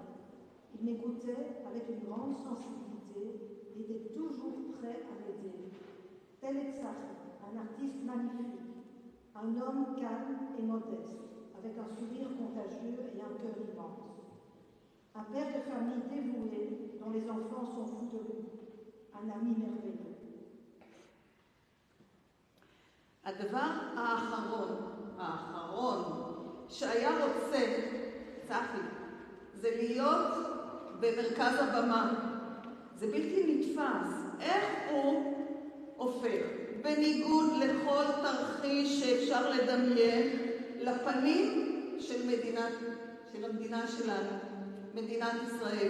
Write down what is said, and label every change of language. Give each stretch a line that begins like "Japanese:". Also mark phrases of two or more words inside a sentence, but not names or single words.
French: Il m'écoutait avec une grande sensibilité et était toujours prêt à m'aider. Tel est Tsahi, un artiste magnifique, un homme calme et modeste, avec un sourire contagieux et un cœur immense. Un père de famille dévoué, dont les enfants sont fous de lui. Un ami merveilleux.
Hebrew: הדבר האחרון שהיה רוצה, צחי, זה להיות במרכז הבמה. זה בלתי נתפס. איך הוא הופך, בניגוד לכל תרחיש שאפשר לדמיין, לפנים של המדינה שלנו, מדינת ישראל.